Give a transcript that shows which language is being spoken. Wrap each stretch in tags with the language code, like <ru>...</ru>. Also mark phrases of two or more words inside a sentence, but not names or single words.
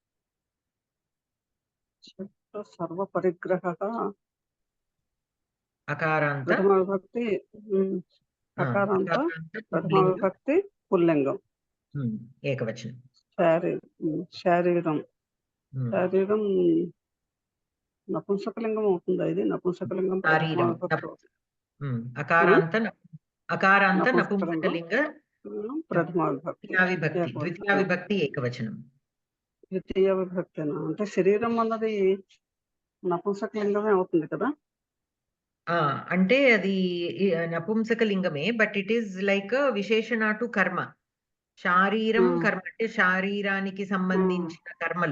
<sa>अकारान्त प्रथमा विभक्ति अकारान्त प्रथमा विभक्ति पुल्लिंगं एकवचनं शारीरं शारीरं</sa> <te>నపుంసకలింగం అవుతుందా ఇది నపుంసకలింగం</te> <sa>अकारान्त नपुंसकलिंग ప్రథమా విభక్తి ద్వితీయ విభక్తి ఏకవచనం</sa> <te>ద్వితీయ విభక్తినా అంటే శరీరం అన్నది నపుంసకలింగమే అవుతుంది కదా అంటే అది నపుంసకలింగమే</te> <en>but it is like</en> <te>విశేషణ టు కర్మ శారీరం కర్మ అంటే శారీరానికి సంబంధించిన కర్మలు</te>